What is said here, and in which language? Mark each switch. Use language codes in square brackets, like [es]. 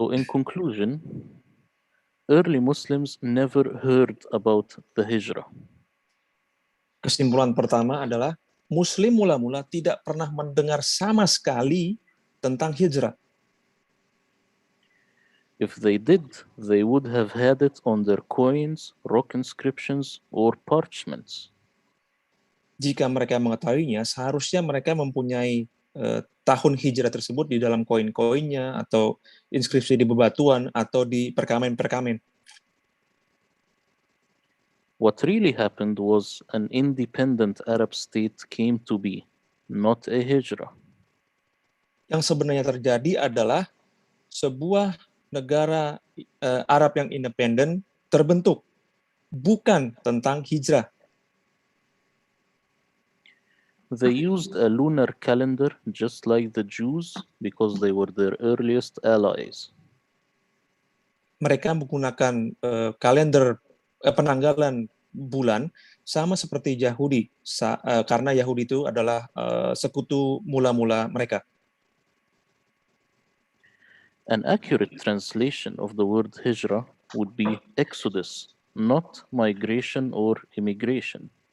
[en] So in conclusion, early Muslims never heard about the hijrah. [id] Kesimpulan pertama adalah Muslim mula-mula tidak pernah mendengar sama sekali tentang hijrah. [en] If they did, they would have had it on their coins, rock inscriptions, or parchments. [id] Jika mereka mengetahuinya, seharusnya mereka mempunyai tahun hijrah tersebut di dalam koin-koinnya, atau inskripsi di bebatuan, atau di perkamen-perkamen. [en] What really happened was an independent Arab state came to be, not a hijrah. [id] Yang sebenarnya terjadi adalah sebuah negara Arab yang independen terbentuk, bukan tentang hijrah. [en] They used a lunar calendar just like the Jews because they were their earliest allies. [id] Mereka menggunakan kalender penanggalan bulan sama seperti Yahudi, karena Yahudi itu adalah sekutu mula-mula mereka. [en] An accurate translation of the word hijrah would be exodus, not migration or immigration.